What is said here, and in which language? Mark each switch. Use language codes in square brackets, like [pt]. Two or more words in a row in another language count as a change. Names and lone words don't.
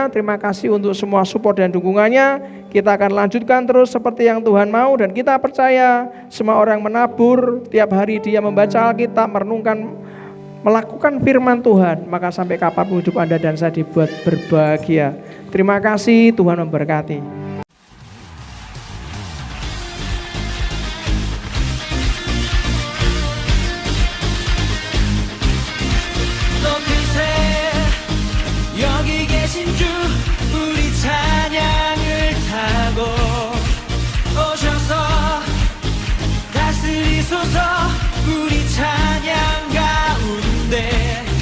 [id] Terima kasih untuk semua support dan dukungannya. Kita akan lanjutkan terus seperti yang Tuhan mau. Dan kita percaya semua orang menabur, tiap hari dia membaca Alkitab, merenungkan, melakukan firman Tuhan, maka sampai kapanpun hidup Anda dan saya dibuat berbahagia. Terima kasih, Tuhan memberkati. [ko] 여기 계신 주 우리 찬양을 타고 오셔서 다스리소서 우리 찬양 가운데